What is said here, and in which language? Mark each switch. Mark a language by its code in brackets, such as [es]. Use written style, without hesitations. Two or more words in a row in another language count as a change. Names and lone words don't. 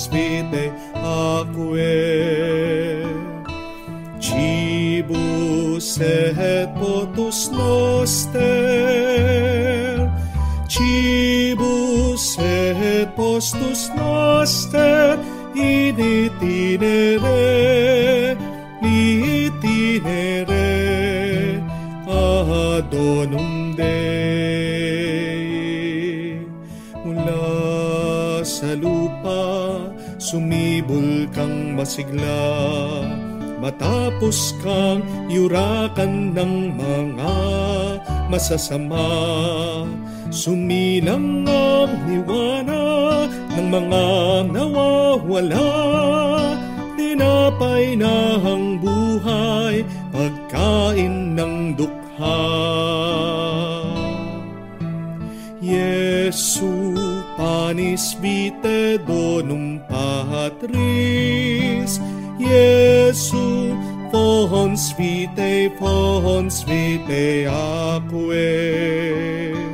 [la] acque, cibus et potus noster, cibus et postus noster, in itinere adonum Dei. [tl] Mula sa lupa sumibol kang masigla, matapos kang yurakan ng mga masasama. Suminang ang liwanag ng mga nawawala, tinapay na ang buhay, pagkain ng dukha. [la] Jesu panis vitae donum Patris, Jesu fons vitae aquae.